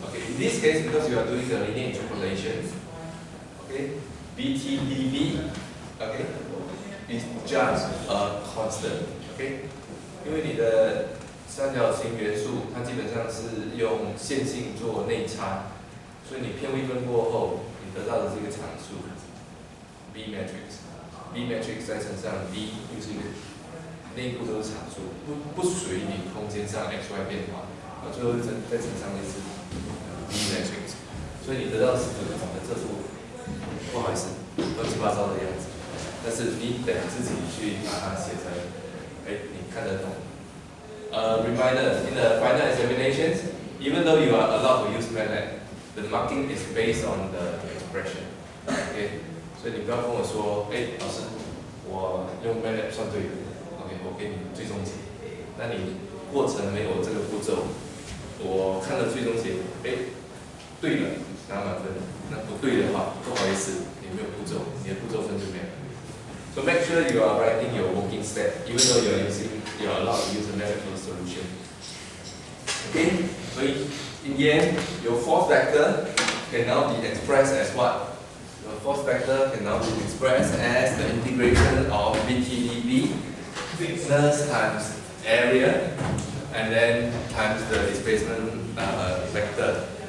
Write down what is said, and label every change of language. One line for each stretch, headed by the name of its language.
English: Okay, in this case, because you are doing the linear interpolation, okay, BTDB, okay, is just a constant.
Chinese: Okay, 因为你的三角形元素，它基本上是用线性做内插，所以你偏微分过后，你得到的是一个常数 B matrix，B matrix 再乘上 D 就是一个内部都是常数，不随你空间上 x y 变化，最后再乘上一次 B matrix， 所以你得到的是这幅，不好意思，乱七八糟的样子，但是你得自己去把它写成，你看得懂。
English: Reminder, in the final examinations, even though you are allowed to use MATLAB, the marking is based on the expression.
Chinese: Okay, 所以你不要跟我说，老师，我用 MATLAB 算对的 ，OK， 我给你最终解。那你过程没有这个步骤，我看了最终解，对了，拿满分。那不对的话，不好意思，你没有步骤，你的步骤分就没有。
English: So make sure you are writing your working step, even though you are allowed to use a mathematical solution. Okay, so in the end, your force vector can now be expressed as what? Your force vector can now be expressed as the integration of BTDB, thickness times area, and then times the displacement vector.